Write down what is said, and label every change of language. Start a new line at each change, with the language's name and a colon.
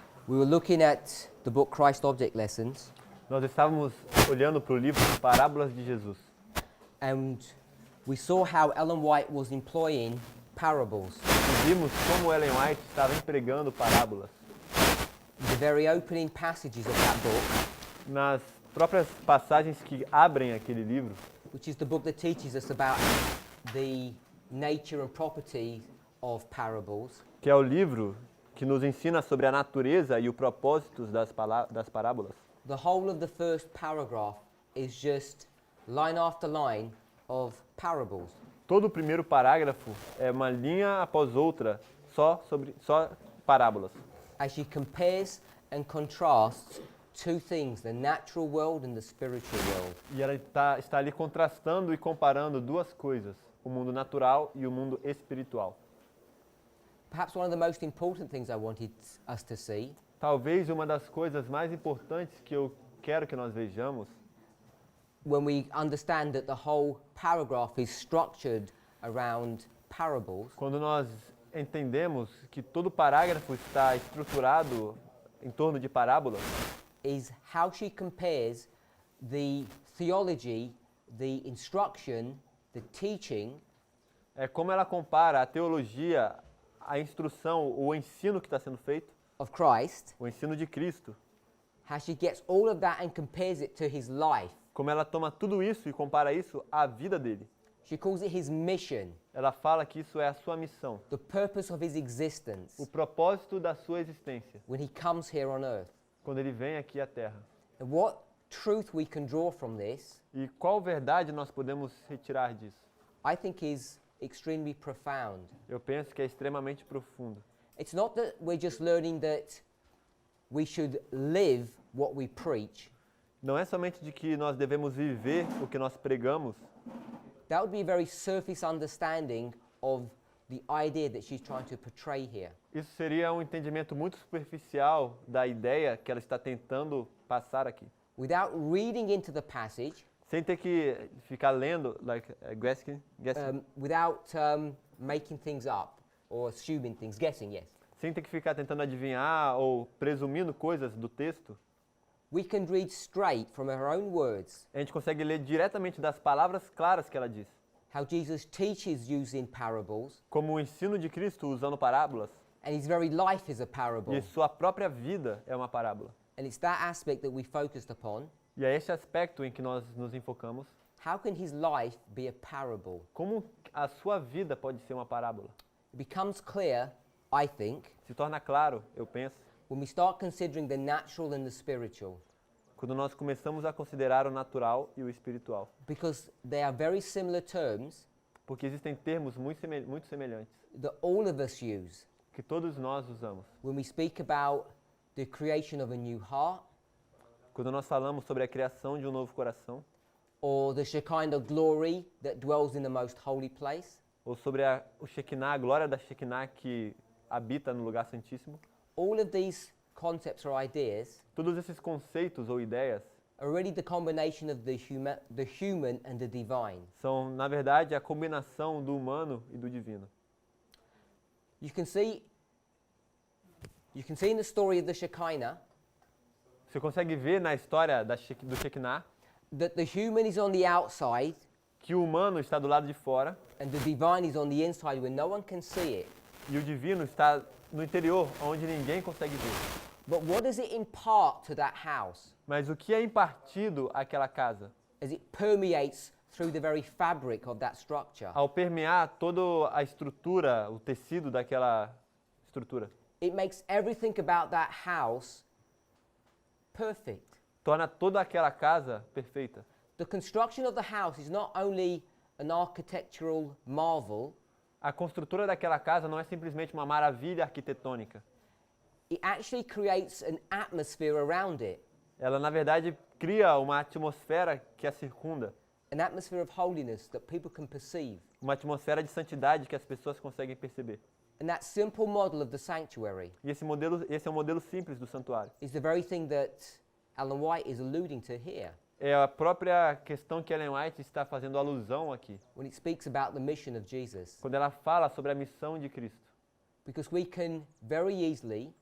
English: we were looking at the book Christ Object Lessons,
Portuguese: nós estávamos olhando para o livro Parábolas de Jesus.
English: and we saw how Ellen White was employing parables.
Portuguese: E vimos como Ellen White estava empregando parábolas.
English: The very opening passages of that book,
Portuguese: Nas próprias passagens que abrem aquele livro,
English: which is the book that teaches us about the nature and property of parables,
Portuguese: que é o livro que nos ensina sobre a natureza e os propósitos das parábolas.
English: the whole of the first paragraph is just line after line of parables.
Portuguese: Todo o primeiro parágrafo é uma linha após outra só parábolas.
English: As she compares and contrasts two things, the natural world and the spiritual world.
Portuguese: E ela está ali contrastando e comparando duas coisas, o mundo natural e o mundo espiritual.
English: Perhaps one of the most important things I wanted us to see
Portuguese: Talvez uma das coisas mais importantes que eu quero que nós vejamos,
English: when we understand that the whole paragraph is structured around parables,
Portuguese: quando nós entendemos que todo parágrafo está estruturado em torno de parábolas,
English: is how she compares the theology, the instruction, the teaching
Portuguese: é como ela compara a teologia, a instrução, o ensino que está sendo feito,
English: of Christ,
Portuguese: o ensino de Cristo,
English: how she gets all of that and compares it to his life.
Portuguese: como ela toma tudo isso e compara isso à vida dele.
English: She calls it his mission,
Portuguese: Ela fala que isso é a sua missão,
English: the purpose of his existence
Portuguese: o propósito da sua existência,
English: when he comes here on earth.
Portuguese: quando ele vem aqui à Terra.
English: And what truth we can draw from this,
Portuguese: E qual verdade nós podemos retirar disso?
English: I think is extremely profound.
Portuguese: Eu penso que é extremamente profundo.
English: It's not that we're just learning that we should live what we preach.
Portuguese: Não é somente de que nós devemos viver o que nós pregamos.
English: That would be a very surface understanding of the idea that she's trying to portray here.
Portuguese: Isso seria um entendimento muito superficial da ideia que ela está tentando passar aqui.
English: Without reading into the passage,
Portuguese: Sem ter que ficar lendo,
English: guessing, without making things up or assuming things, guessing, yes.
Portuguese: sem ter que ficar tentando adivinhar ou presumindo coisas do texto,
English: We can read straight from her own words
Portuguese: a gente consegue ler diretamente das palavras claras que ela diz.
English: how Jesus teaches using parables,
Portuguese: Como o ensino de Cristo usando parábolas,
English: and his very life is a parable.
Portuguese: e sua própria vida é uma parábola.
English: And it's that aspect that we focused upon.
Portuguese: E é esse aspecto em que nós nos enfocamos.
English: How can his life be a parable?
Portuguese: Como a sua vida pode ser uma parábola?
English: It becomes clear, I think,
Portuguese: Se torna claro, eu penso,
English: when we start considering the natural and the spiritual,
Portuguese: quando nós começamos a considerar o natural e o espiritual.
English: because they are very similar terms
Portuguese: Porque existem termos muito semelhantes
English: that all of us use
Portuguese: que todos nós usamos.
English: when we speak about the creation of a new heart,
Portuguese: Quando nós falamos sobre a criação de um novo coração,
English: or the Shekinah glory that dwells in the most holy place.
Portuguese: ou sobre o Shekinah, a glória da Shekinah que habita no lugar santíssimo,
English: All of these concepts or ideas
Portuguese: todos esses conceitos ou ideias
English: are really the combination of the human and the divine.
Portuguese: são, na verdade, a combinação do humano e do divino.
English: You can see in the story of the Shekinah
Portuguese: Você consegue ver na história do Shekinah
English: that the human is on the outside
Portuguese: que o humano está do lado de fora
English: and the divine is on the inside where no one can see it.
Portuguese: e o divino está no interior, onde ninguém consegue ver.
English: But what does it impart to that house
Portuguese: Mas o que é impartido àquela casa?
English: as it permeates through the very fabric of that structure?
Portuguese: Ao permear toda a estrutura, o tecido daquela estrutura,
English: It makes everything about that house perfect.
Portuguese: torna toda aquela casa perfeita.
English: The construction of the house is not only an architectural marvel,
Portuguese: A construtora daquela casa não é simplesmente uma maravilha arquitetônica.
English: it actually creates an atmosphere around it,
Portuguese: Ela, na verdade, cria uma atmosfera que a circunda,
English: an atmosphere of holiness that people can perceive.
Portuguese: uma atmosfera de santidade que as pessoas conseguem perceber.
English: And that simple model of the sanctuary
Portuguese: E esse é o modelo simples do santuário.
English: is the very thing that Ellen White is alluding to here.
Portuguese: É a própria questão que Ellen White está fazendo alusão aqui,
English: when it speaks about the mission of Jesus.
Portuguese: quando ela fala sobre a missão de Cristo.
English: Because we can very easily